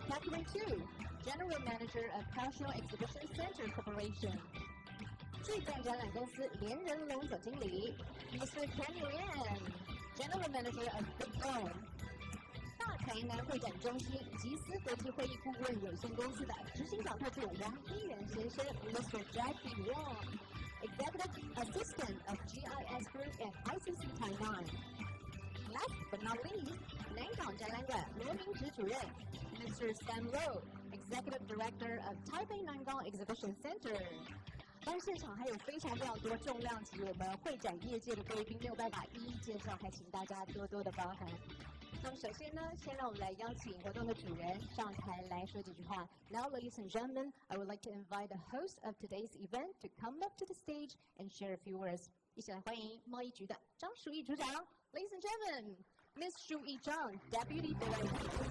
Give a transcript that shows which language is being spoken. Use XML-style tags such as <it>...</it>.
<en>Catherine Tu, General Manager of Kaohsiung Exhibition Center Corporation。</en> <zh>巨蛋展览公司连仁龙总经理 Mr.</zh> <en>Kenny Lian, General Manager of Big Dome。</en> <zh>大台南会展中心吉思国际会议顾问有限公司的执行长特助王一仁先生 ，Mr.</zh> <en>Jackie Wong, Executive Assistant of GIS Group and ICP Taiwan. Last but not least,</en> <zh>南港展览馆罗明植主任 ，Mr.</zh> <en>Sam Low, Executive Director of Taipei Nangang Exhibition Center.</en> <zh>当然，现场还有非常多重量级我们会展业界的贵宾，没有办法一一介绍，还请大家多多的包涵。那么首先呢，先让我们来邀请活动的主人上台来说几句话。</zh> <en>Now, ladies and gentlemen, I would like to invite the host of today's event to come up to the stage and share a few words.</en> <zh>一起来欢迎贸易局的张淑义组长。</zh> <en>Ladies and gentlemen, Ms. Shu Yi-zhang, Deputy Director.</en>